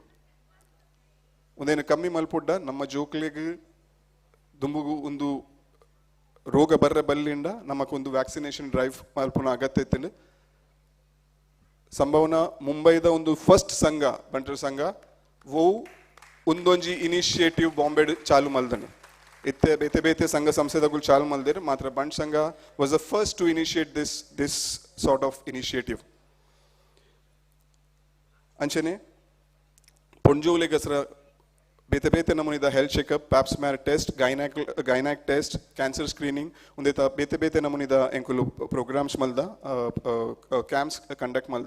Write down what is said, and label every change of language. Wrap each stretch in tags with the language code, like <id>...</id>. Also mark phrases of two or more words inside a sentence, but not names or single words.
<tcy>ಒಂದೇನು ಕಮ್ಮಿ ಮಲ್ಪುಡ್ಡ ನಮ್ಮ ಜೋಕ್ಲಿಗೆ ದುಂಬುಗು ಒಂದು ರೋಗ ಬರ್ರೆ ಬಲ್ಲಿಂಡ ನಮಗೊಂದು</tcy> <en>vaccination drive</en> <tcy>ಮಲ್ಪುನ ಅಗತ್ಯ ಇತ್ತು. ಸಂಭವನ ಮುಂಬೈದ ಒಂದು ಫಸ್ಟ್ ಸಂಘ ಬಂಟರ ಸಂಘ ಓ ಒಂದೊಂಜಿ ಇನಿಷಿಯೇಟಿವ್ ಬಾಂಬೆಡ್ ಚಾಲು ಮಲ್ದನು. ಇತ್ತೆ ಬೇತೆ ಬೇತೆ ಸಂಘ ಸಂಸ್ಥೆಗಳು ಚಾಲು ಮಲ್ದಿರು ಮಾತ್ರ ಬಂಟ್ ಸಂಘ</tcy> <en>was the first to initiate this sort of initiative.</en> <tcy>ಅಂಚನೆ ಪೊಂಜೋಲೆ ಗಸರ ಬೇತೆ ಬೇತೆ ನಮೂನಿದ</tcy> <en>health checkup, pap smear test, gynaec test, cancer screening</en> <tcy>ಒಂದೇತ ಬೇತೆ ಬೇತೆ ನಮೂನಿದ ಎಂಕುಲು ಪ್ರೋಗ್ರಾಮ್ಸ್ ಮಲ್ದ,</tcy> <en>camps conduct</en> <tcy>ಮಲ್ದ.</tcy>